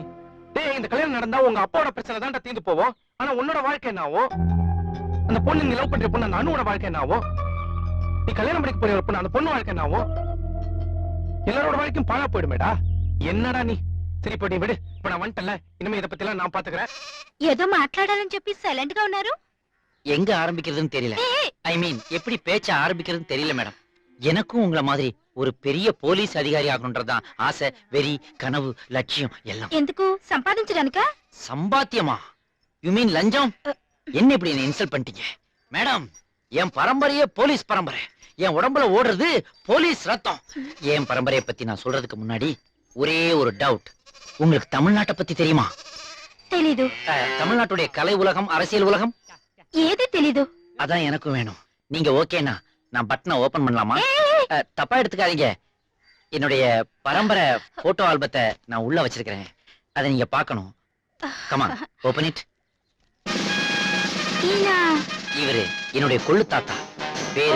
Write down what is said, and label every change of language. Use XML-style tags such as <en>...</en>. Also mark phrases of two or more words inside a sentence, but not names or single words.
<ta>டேய், இந்த கல்யாணம் நடந்தா உங்க அப்பாவோட பிரச்சனை தான்டா தீர்ந்து போவோம். ஆனா உன்னோட வாழ்க்கை என்ன ஆகும்? அந்த பொண்ணு நீ லவ் பண்ற பொண்ணு அந்த அனுவோட வாழ்க்கை என்ன ஆகும்? நீ கல்யாணம் பண்ணிக்க போற பொண்ணு அந்த பொண்ணு வாழ்க்கை என்ன ஆகும்? எல்லாரோட வாழ்க்கையும் பாழா போயிடுமேடா. என்னடா நீ? சரி, இப்ப நீ விடு. இப்ப நான் வந்துட்டல, இனிமே இத பத்தி எல்லாம் நான் பாத்துக்கிறேன்.</ta> <te>ఏదో మాట్లాడాలని చెప్పి సైలెంట్ గా ఉన్నారు.</te> <ta>எங்க ஆரம்பிக்கிறதுன்னு தெரியல.</ta> <en>I mean</en> <ta>எப்படி பேச்ச ஆரம்பிக்கிறதுன்னு தெரியல மேடம். எனக்கும் உங்கள மாதிரி ஒரு பெரிய போலீஸ் அதிகாரி ஆகணும்ன்றதுதான் ஆசை, வெறி, கனவு, லட்சியம் எல்லாம்.</ta> <te>ఎందుకు సంపాదించడానికా?</te> <ta>சம்பாத்தியமா?</ta> <en>You mean</en> <ta>லஞ்சம்? என்ன இப்படி என்ன இன்சல்ட் பண்ணிட்டீங்க மேடம்? என் பரம்பரையே போலீஸ் பரம்பரை. என் உடம்புல ஓடுறது போலீஸ் ரத்தம். என் பரம்பரையை பத்தி நான் சொல்றதுக்கு முன்னாடி ஒரே ஒரு டவுட். உங்களுக்கு தமிழ்நாட்டை பத்தி தெரியுமா?</ta> <te>తెలీదు.</te> <ta>தமிழ்நாட்டுடைய கலை உலகம், அரசியல் உலகம்</ta> <te>ఏది తెలీదు.</te> <ta>அதான் எனக்கும் வேணும். நீங்க ஓகேனா நான் பட்டனை ஓபன் பண்ணலாமா? தப்பா எடுத்துக்காதீங்க. என்னுடைய பரம்பரை போட்டோ ஆல்பத்தை நான் உள்ள வச்சிருக்கிறேன். அதை நீங்க பார்க்கணும்.</ta> <en>come on, open it.</en> <te>ఈయన</te> <ta>இவரு என்னுடைய கொள்ளு தாத்தா. பேரு</ta>